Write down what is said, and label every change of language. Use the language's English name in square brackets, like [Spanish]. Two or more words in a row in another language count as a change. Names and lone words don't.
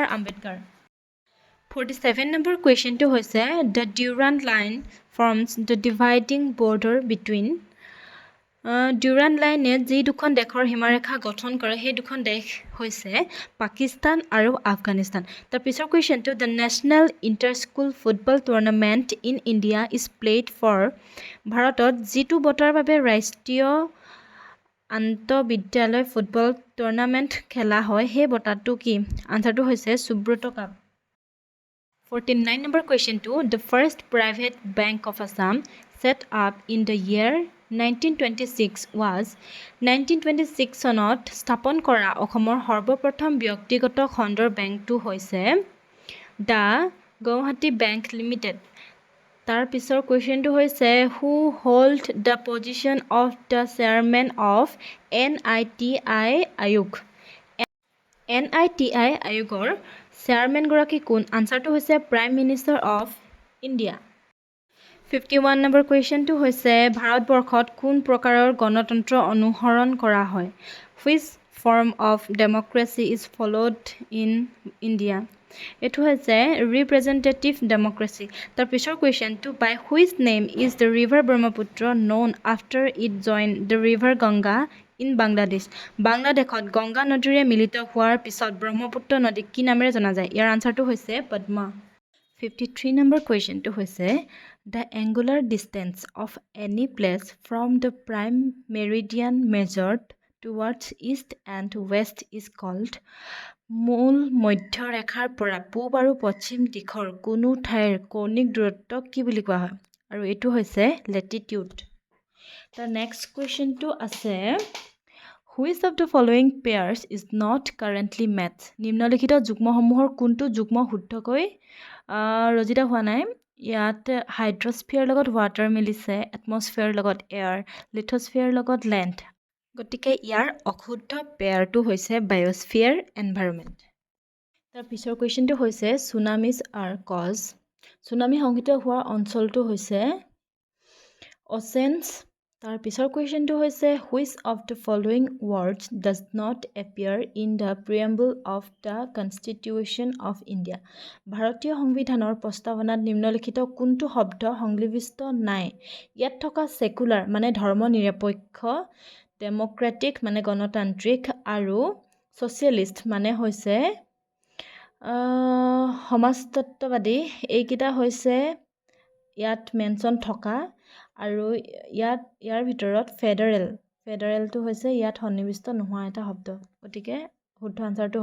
[Assamese] আম্বেদকাৰ 47 নম্বৰ কুৱেশ্যনটো হৈছে [English] the Durand line forms the dividing border between Durand [Assamese] line যি দুখন দেশৰ সীমাৰেখা গঠন কৰে সেই দুখন দেশ হৈছে পাকিস্তান আৰু আফগানিস্তান তাৰ পিছৰ কুৱেশ্যনটো [English] the national inter-school football tournament in India is played for [Assamese] ভাৰতত যিটো বঁটাৰ বাবে ৰাষ্ট্ৰীয় আন্তঃবিদ্যালয় ফুটবল টুৰ্নামেণ্ট খেলা হয় সেই বঁটাটো কি আনসাৰটো হৈছে সুব্ৰত কাপ 49 নম্বৰ কুৱেশ্যনটো [English] the first private bank of Assam set up in the year [Assamese] 1926 was 1926 চনত স্থাপন কৰা অসমৰ সৰ্বপ্ৰথম ব্যক্তিগত খণ্ডৰ বেংকটো হৈছে the Guwahati Bank Limited তাৰ পিছৰ কুৱেশ্যনটো হৈছে [English] who hold the position of the chairman of NITI [Assamese] আয়োগ NITI আয়োগৰ চেয়াৰমেন গৰাকী কোন আনসাৰটো হৈছে [English] Prime Minister of India [Assamese] 51 নম্বৰ কুৱেশ্যনটো হৈছে ভাৰতবৰ্ষত কোন প্ৰকাৰৰ গণতন্ত্ৰ অনুসৰণ কৰা হয় [English] which form of democracy is followed in India [Assamese] এইটো হৈছে [English] representative democracy [Assamese] তাৰ পিছৰ কুৱেশ্যনটো [English] by which name is the river Brahmaputra known after it joined the river Ganga in Bangladesh [Assamese] বাংলাদেশত গংগা নদীৰে মিলিত হোৱাৰ পিছত ব্ৰহ্মপুত্ৰ নদীক কি নামেৰে জনা যায় ইয়াৰ আনসাৰটো হৈছে পদ্মা 53 নম্বৰ কুৱেশ্যনটো হৈছে [English] the angular distance of any place from the prime meridian measured towards east and west is called [Assamese] মূল মধ্যৰেখাৰ পৰা পূব আৰু পশ্চিম দিশৰ কোনো ঠাইৰ কৌণিক দূৰত্বক কি বুলি কোৱা হয় আৰু এইটো হৈছে লেটিটিউড [English] The next question to [Assamese] আছে [English] which of the following pairs is not currently met [Assamese] নিম্নলিখিত যুগ্মসমূহৰ কোনটো যুগ্ম শুদ্ধকৈ ৰচিত হোৱা নাই ইয়াত হাইড্ৰস্ফিয়াৰ লগত ৱাটাৰ মিলিছে এটমস্ফিয়াৰ লগত এয়াৰ লিথোস্ফিয়াৰ লগত লেণ্ড গতিকে ইয়াৰ অশুদ্ধ পেয়াৰটো হৈছে [English] Biosphere Environment [Assamese] তাৰ পিছৰ কুৱেশ্যনটো হৈছে [English] Tsunamis are caused [Assamese] সুনামি সংঘটিত হোৱাৰ অঞ্চলটো হৈছে অচেন্স তাৰ পিছৰ কুৱেশ্যনটো হৈছে [English] which of the following words does not appear in the preamble of the Constitution of India [Assamese] ভাৰতীয় সংবিধানৰ প্ৰস্তাৱনাত নিম্নলিখিত কোনটো শব্দ সংলিপিষ্ট নাই ইয়াত থকা সেকুলাৰ মানে ধৰ্ম নিৰপেক্ষ ডেমক্ৰেটিক মানে গণতান্ত্ৰিক আৰু ছ'চিয়েলিষ্ট মানে হৈছে সমাজতত্ত্ববাদী এইকেইটা হৈছে ইয়াত মেনশ্যন থকা আৰু ইয়াৰ ভিতৰত ফেডাৰেলটো হৈছে ইয়াত সন্নিৱিষ্ট নোহোৱা এটা শব্দ গতিকে শুদ্ধ আনসাৰটো